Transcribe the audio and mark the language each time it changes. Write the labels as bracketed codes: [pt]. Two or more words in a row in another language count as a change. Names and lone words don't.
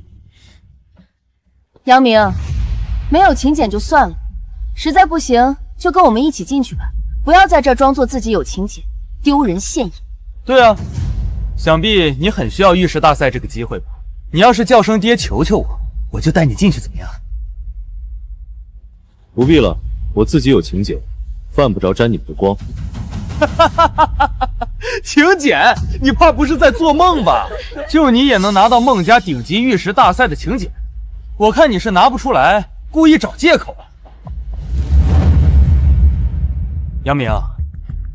[zh] 楊明，沒有請柬就算了，實在不行就跟我們一起進去吧，不要在這裝作自己有請柬，丟人現眼。對啊，想必你很需要玉石大賽這個機會吧？你要是叫聲爹求求我，我就帶你進去怎麼樣？不必了，我自己有請柬，犯不着沾你們的光。請柬？你怕不是在做夢吧？就你也能拿到孟家頂級玉石大賽的請柬？我看你是拿不出來，故意找借口。楊明，